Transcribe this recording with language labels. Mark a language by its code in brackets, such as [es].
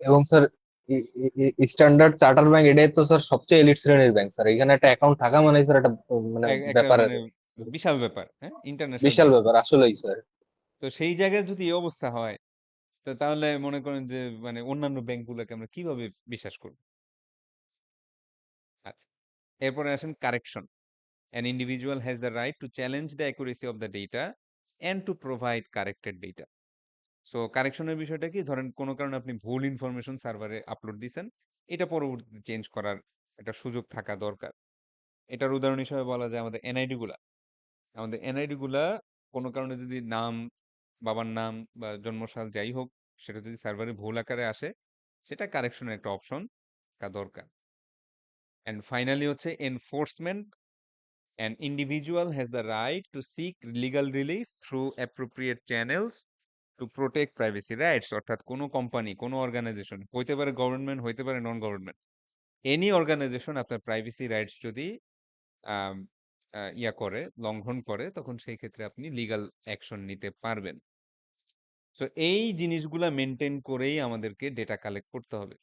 [bn] এবং sir standard chartered bank এটাই তো স্যার সবচেয়ে এলিট শ্রেণীর ব্যাংক স্যার। এখানে একটা অ্যাকাউন্ট থাকা মানে স্যার একটা মানে একটা ব্যাপার মানে আছে, বিশাল ব্যাপার, হ্যাঁ? ইন্টারন্যাশনাল বিশাল ব্যাংক। ব্যাপার আসলেই স্যার। তো সেই জায়গায় যদি এই অবস্থা হয়, তো তাহলে মনে করেন যে মানে অন্যান্য ব্যাংকগুলোকে আমরা কিভাবে বিশ্বাস করব? আচ্ছা। এরপরে আসেন correction. [en] An individual has the right to challenge the accuracy of the data and to provide corrected data. [bn] So কারেকশনের বিষয়টা কি? ধরেন কোন কারণে আপনি ভুল ইনফরমেশন সার্ভারে আপলোড দিছেন। এটা পরবর্তীতে চেঞ্জ করার একটা সুযোগ থাকা দরকার। এটার উদাহরণ হিসেবে বলা যায় আমাদের এনআইডি গুলা। আমাদের এনআইডি গুলা কোন কারণে যদি নাম, বাবার নাম বা জন্মসাল যাই হোক, সেটা যদি সার্ভারে ভুল আকারে আসে, সেটা কারেকশনের একটা অপশন থাকা দরকার। অ্যান্ড ফাইনালি হচ্ছে enforcement. [en] An individual has the right to seek legal relief through appropriate channels to protect privacy rights. [bn] অর্থাৎ কোনো কোম্পানি, কোনো অর্গানাইজেশন হইতে পারে গভর্নমেন্ট, হইতে পারে নন গভর্নমেন্ট। এনি অর্গানাইজেশন আপনার প্রাইভেসি রাইটস যদি আম, লঙ্ঘন করে, তখন সেই ক্ষেত্রে আপনি লিগ্যাল অ্যাকশন নিতে পারবেন। সো এই জিনিসগুলা মেনটেন করেই আমাদেরকে ডেটা কালেক্ট করতে হবে।